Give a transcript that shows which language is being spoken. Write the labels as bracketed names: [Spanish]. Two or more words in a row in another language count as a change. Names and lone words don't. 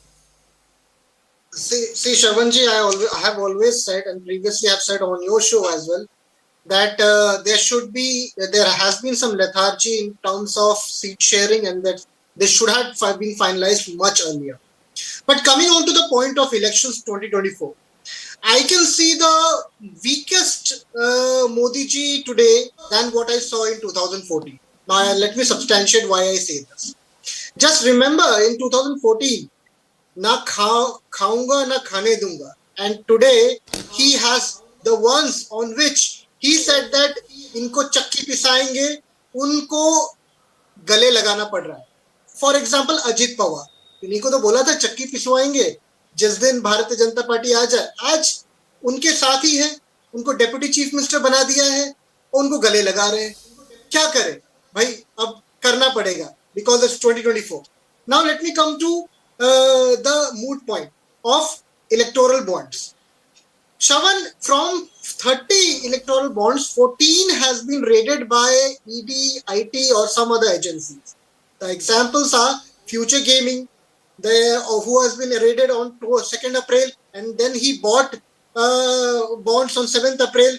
[English] See, Shravanji, I have always said, and previously I have said on your show as well, that there has been some lethargy in terms of seat sharing, and that they should have been finalized much earlier. But coming on to the point of elections 2024, I can see the weakest Modi ji today than what I saw in 2014. Now, let me substantiate why I say this. Just remember, in 2014, [Hindi] ना खाऊंगा ना खाने दूंगा, [English] and today he has the ones on which he said that [Hindi] इनको चक्की पिसाएंगे, उनको गले लगाना पड़ रहा है. [English] for example [Hindi] अजित पवार, इन्हीं को तो बोला था चक्की पिसवाएंगे जिस दिन भारतीय जनता पार्टी आ जाए. आज उनके साथ ही है, उनको [English] deputy chief minister [Hindi] बना दिया है, उनको गले लगा रहे हैं. क्या करें भाई, अब करना पड़ेगा [English] because it's 2024. Now let me come to the moot point of electoral bonds. Shravan, from 30 electoral bonds, 14 has been raided by ED, IT or some other agencies. The examples are Future Gaming, who has been raided on 2nd April, and then he bought bonds on 7th April.